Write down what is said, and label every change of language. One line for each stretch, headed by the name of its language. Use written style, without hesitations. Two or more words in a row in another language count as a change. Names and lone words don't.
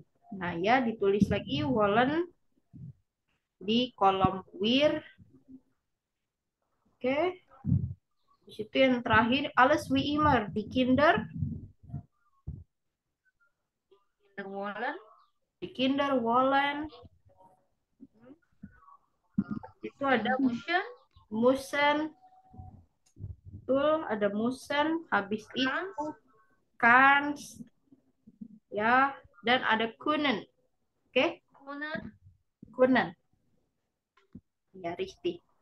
Indonesian: Nah, ya ditulis lagi wollen di kolom wir. Oke. Di situ yang terakhir
German: alles wie immer, die Kinder wollen.
Indonesian: Itu ada müssen. Betul, ada müssen, habis itu kannst, ya, dan ada können. Oke? Können. Ya, richtig.